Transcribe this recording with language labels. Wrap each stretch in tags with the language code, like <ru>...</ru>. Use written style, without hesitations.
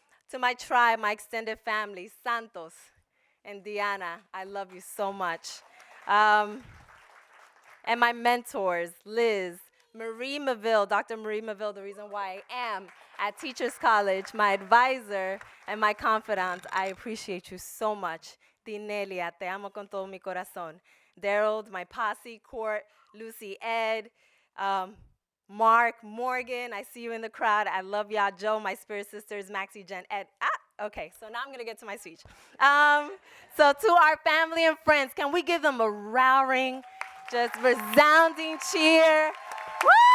<en>To my tribe, my extended family, Santos and Diana, I love you so much. And my mentors, Liz, Marie Maville, Dr. Marie Maville, the reason why I am at Teachers College, my advisor and my confidant. I appreciate you so much.</en> <es>Dinelia, te amo con todo mi corazón.</es> <en>Daryl, my posse, Court, Lucy, Ed, Mark, Morgan, I see you in the crowd. I love y'all. Joe, my spirit sisters, Maxie, Jen, Ed. Okay, so now I'm going to get to my speech. So to our family and friends, can we give them a roaring, just resounding cheer? Woo!</en>